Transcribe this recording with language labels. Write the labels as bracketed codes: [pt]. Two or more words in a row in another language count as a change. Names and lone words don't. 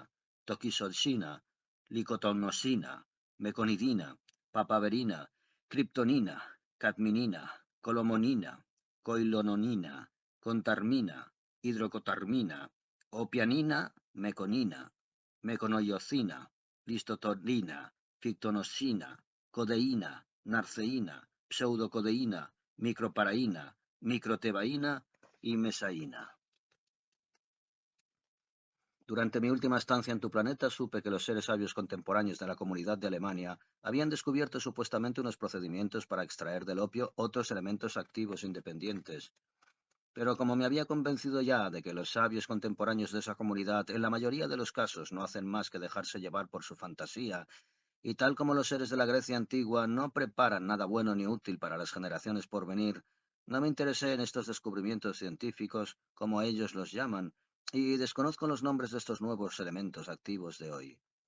[es] toquisoxina, licotonosina, meconidina, papaverina, criptonina, cadminina, colomonina, coilononina, contarmina, hidrocotarmina, opianina, meconina, meconoiocina, listotorina, fictonosina, codeína, narceína, pseudocodeína, microparaína, microtebaína y mesaína. Durante mi última estancia en tu planeta supe que los seres sabios contemporáneos de la comunidad de Alemania habían descubierto supuestamente unos procedimientos para extraer del opio otros elementos activos independientes. Pero como me había convencido ya de que los sabios contemporáneos de esa comunidad en la mayoría de los casos no hacen más que dejarse llevar por su fantasía, y tal como los seres de la Grecia antigua no preparan nada bueno ni útil para las generaciones por venir, no me interesé en estos descubrimientos científicos, como ellos los llaman, y desconozco los nombres de estos nuevos elementos activos de hoy.